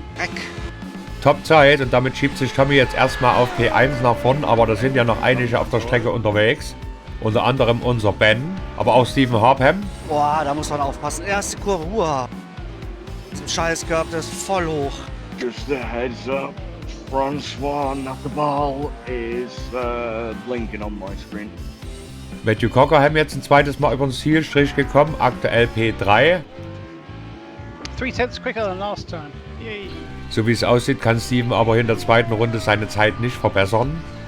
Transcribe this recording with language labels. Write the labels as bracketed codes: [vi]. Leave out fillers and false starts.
[de] Heck. Top-Zeit und damit schiebt sich Tommy jetzt erstmal auf P1 nach vorn, aber da sind ja noch einige auf der Strecke unterwegs. Unter anderem unser Ben, aber auch Stephen Harpham. Boah, da muss man aufpassen. Erste Kurve, uah. Zum Scheißkörper, der ist voll hoch. [en] Just a heads up, Francois Knuckleball is blinking on my screen. [de] Matthew Cockerham jetzt ein zweites Mal über den Zielstrich gekommen, aktuell P3. [en] 3/10 quicker than last time. Yay. [de] So wie es aussieht, kann Steven aber in der zweiten Runde seine Zeit nicht verbessern.